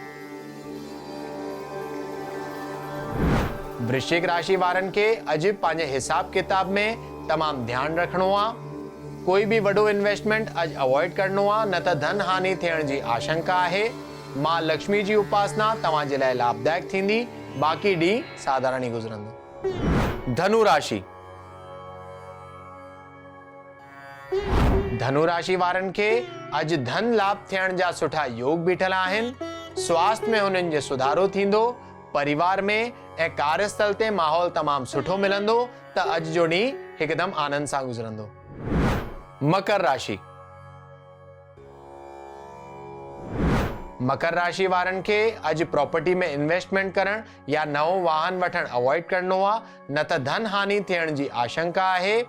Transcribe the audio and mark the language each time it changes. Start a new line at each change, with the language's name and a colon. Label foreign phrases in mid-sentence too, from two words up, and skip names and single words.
Sindhi: वृश्चिक राशि वारनि खे अज पंहिंजे हिसाब किताब में तमामु ध्यानु रखणो आहे। कोई भी वॾो इन्वेस्टमेंट अज अवॉइड करणो आहे, न त धन हानि थियण जी आशंका आहे। मां लक्ष्मी जी उपासना तव्हां जे लाइ लाभदायक थींदी। बाक़ी ॾींहुं साधारण ई गुज़रंदो। धनु राशि। धनु राशि वारनि खे अज धन लाभ थियण जा सुठा योग बीठल आहिनि। स्वास्थ्य में हुननि जो सुधारो थींदो। परिवार में ऐं कार्यस्थल ते माहौल तमामु सुठो मिलंदो त अज जो ॾींहुं हिकदमि आनंद सां गुज़रंदो। मकर राशि। मकर राशि वारनि खे अज प्रॉपर्टी में इन्वेस्टमेंट करण या नओं वाहन वठण अवॉइड करणो आहे, न त धन हानि थियण जी आशंका आहे।